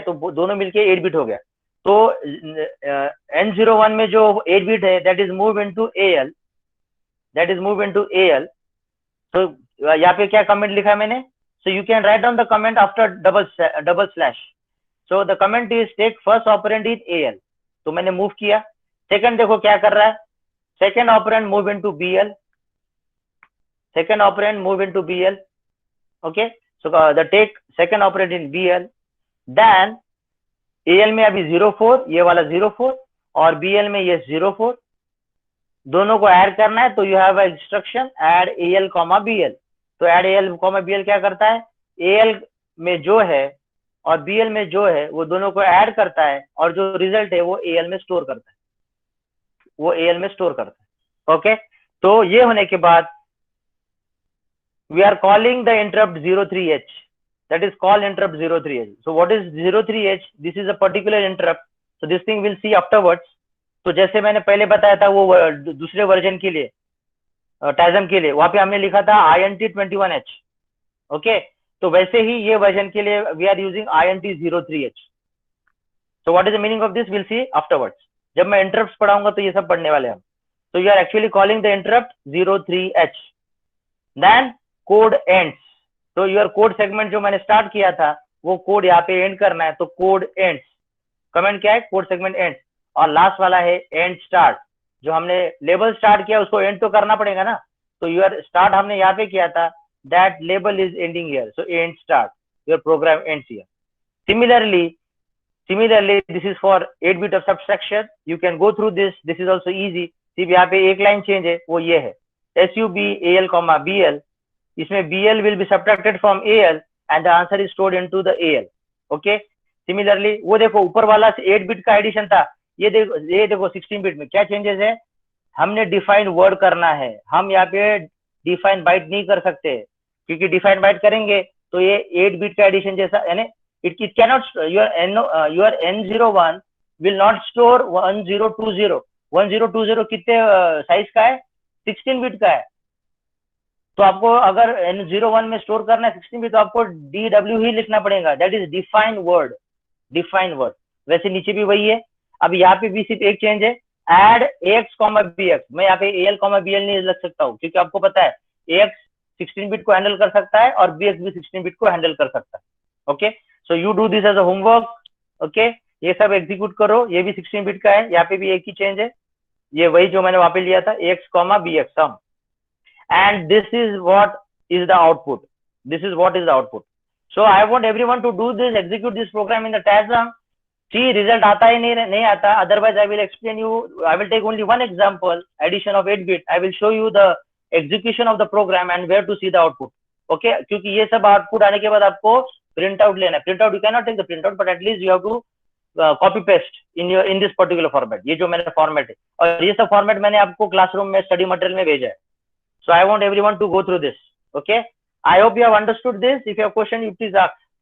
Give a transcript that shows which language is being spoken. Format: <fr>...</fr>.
<hi>तो दोनों मिलके 8 बिट हो गया. तो N01 में जो 8 बिट है</hi> <en>That is move into al.</en> <hi>तो यहाँ पे क्या कमेंट लिखा है मैंने,</hi> <en>So you can write down the comment after double slash. So the comment is take first operand is al.</en> <hi>तो मैंने मूव किया. सेकंड देखो क्या कर रहा है,</hi> <en>Second operand move into bl. second operand move into BL. Okay, so the take second operand in BL, then AL</en> <hi>में अभी 04, ये वाला 04 और BL में ये 04, दोनों को ऐड करना है, तो</hi> <en>You have instruction add AL, BL.</en> <hi>तो ऐड AL, BL क्या करता है, AL में जो है और BL में जो है वो दोनों को ऐड करता है और जो रिजल्ट है वो AL में स्टोर करता है, ओके. तो ये होने के बाद</hi> <en>we are calling the interrupt 03H, that is called interrupt 03H. So what is 03H? This is a particular interrupt, so this thing we'll see afterwards.</en> <hi>तो जैसे मैंने पहले बताया था वो दूसरे वर्जन के लिए, टाइजम के लिए, वहां पे हमने लिखा था INT 21H, ओके. तो वैसे ही ये वर्जन के लिए</hi> <en>We are using INT 03H. So what is the meaning of this? We'll see afterwards.</en> <hi>जब मैं इंटरप्ट पढ़ाऊंगा तो ये सब पढ़ने वाले हम.</hi> <en>So you are actually calling the interrupt 03H. Then code ends.</en> <hi>तो योर कोड सेगमेंट जो मैंने स्टार्ट किया था वो कोड यहाँ पे एंड करना है, तो कोड एंड्स. कमेंट क्या है, कोड सेगमेंट एंड्स. और लास्ट वाला है एंड स्टार्ट. जो हमने लेबल स्टार्ट किया उसको एंड तो करना पड़ेगा ना, तो योर स्टार्ट हमने यहाँ पे किया था,</hi> <en>That label is ending here, so and start, your program ends here. Similarly, this is for 8 bit of subtraction. You can go through this. This is also easy.</en> <hi>सिर्फ यहाँ पे एक लाइन चेंज है, वो ये है, SUB AL, BL.</hi> <en>इसमें BL will be subtracted from AL and the answer is stored into the AL. Okay.</en> <hi>Similarly, वो देखो ऊपर वाला 8 बिट का एडिशन था, ये देखो 16 बिट में क्या चेंजेस है. हमने डिफाइन वर्ड करना है, हम यहाँ पे डिफाइन बाइट नहीं कर सकते, क्योंकि डिफाइन बाइट करेंगे तो ये 8 बिट का एडिशन जैसा, यानी</hi> <en>it cannot, your N01 will not store 1020.</en> <hi>1020 कितने साइज का है, 16 बिट का है. तो आपको अगर N01 में स्टोर करना है 16 बिट, तो आपको DW ही लिखना पड़ेगा, दैट इज डिफाइन वर्ड. वैसे नीचे भी वही है. अब यहाँ पे भी सिर्फ एक चेंज है, एड AX, BX. मैं यहाँ पे AL, BL नहीं लग सकता हूँ, क्योंकि आपको पता है AX 16 बिट को हैंडल कर सकता है और BX भी 16 बिट को हैंडल कर सकता है.</hi> <en>Okay, so you do this as a homework. Okay,</en> <hi>ये सब एग्जीक्यूट करो. ये भी 16 बिट का है, यहाँ पे भी एक ही चेंज है, ये वही जो मैंने वहां पे लिया था, AX, BX some.</hi> <en>And this is what is the output. So I want everyone to do this, execute this program in the TASM.</en> <hi>See result आता है नहीं आता.</hi> <en>Otherwise I will explain you. I will take only one example, addition of 8 bit. I will show you the execution of the program and where to see the output.</en> <hi>Okay, क्योंकि ये सब output आने के बाद आपको print out लेना है.</hi> <en>Print out, you cannot take the print out, but at least you have to copy paste in this particular format.</en> <hi>ये जो मैंने फॉर्मेट है, और ये सब फॉर्मेट मैंने आपको क्लासरूम में स्टडी मटेरियल में भेजा है.</hi> <en>So I want everyone to go through this. Okay, I hope you have understood this. If you have question, you please ask.</en>